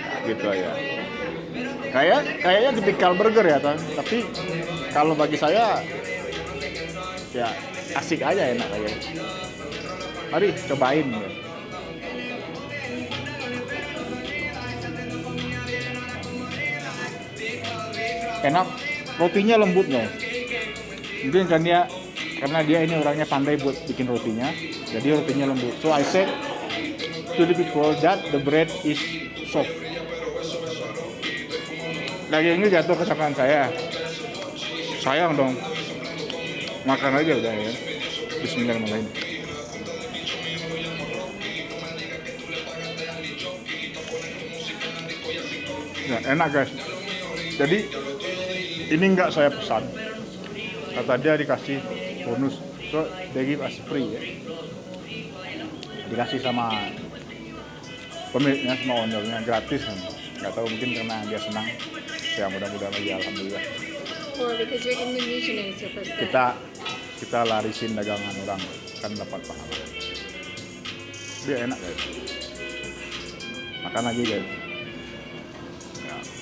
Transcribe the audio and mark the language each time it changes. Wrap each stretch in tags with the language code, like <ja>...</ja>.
<id>Gitu aja. Kayaknya tipikal burger ya, tapi kalau bagi saya ya asik aja, enak aja. Mari cobain. Enak, rotinya lembut guys. Mungkin karena dia ini orangnya pandai buat bikin rotinya, jadi rotinya lembut.</id> <en>So I said to the people that the bread is soft.</en> <id>Dagingnya jatuh ke tangan saya. Sayang dong. Makan aja udah ya. Bismillahirrahmanirrahim. Ya, enak guys. Jadi ini nggak saya pesan. Kata dia dikasih bonus.</id> <en>So they give us free</en> <id>ya. Dikasih sama pemiliknya, sama ownernya, gratis. Nggak tahu, mungkin karena dia senang. Ya mudah-mudahan aja, alhamdulillah.</id> <en>Or because you're Indonesian and it's your first time.</en> <id>Kita larisin dagangan orang, kan dapat pahala. Dia enak guys. Makan lagi guys. Ya.</id>